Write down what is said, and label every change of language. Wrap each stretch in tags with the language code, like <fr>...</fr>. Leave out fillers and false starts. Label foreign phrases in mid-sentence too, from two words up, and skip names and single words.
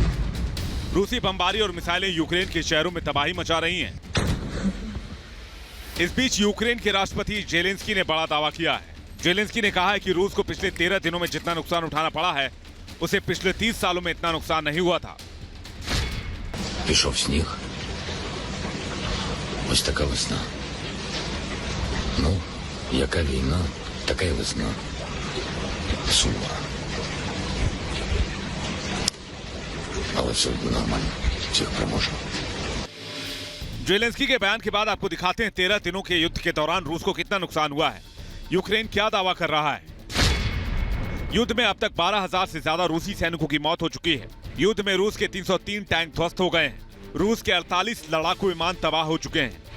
<hi>रूसी बमबारी और मिसाइलें यूक्रेन के शहरों में तबाही मचा रही हैं। इस बीच यूक्रेन के राष्ट्रपति ज़ेलेंस्की ने बड़ा दावा किया है। ज़ेलेंस्की ने कहा है कि रूस को पिछले 13 दिनों में जितना नुकसान उठाना पड़ा है उसे पिछले 30 सालों में इतना नुकसान नहीं हुआ था।</hi> <uk>Пішов сніг. Ось така весна. Ну, яка війна, така й весна. Сума. Але все буде нормально. Всіх переможемо.</uk> <hi>ज़ेलेंस्की के बयान के बाद आपको दिखाते हैं 13 दिनों के युद्ध के दौरान रूस को कितना नुकसान हुआ है। यूक्रेन क्या दावा कर रहा है। युद्ध में अब तक 12,000 से ज्यादा रूसी सैनिकों की मौत हो चुकी है। युद्ध में रूस के 303 टैंक ध्वस्त हो गए हैं। रूस के 48 लड़ाकू विमान तबाह हो चुके हैं।</hi>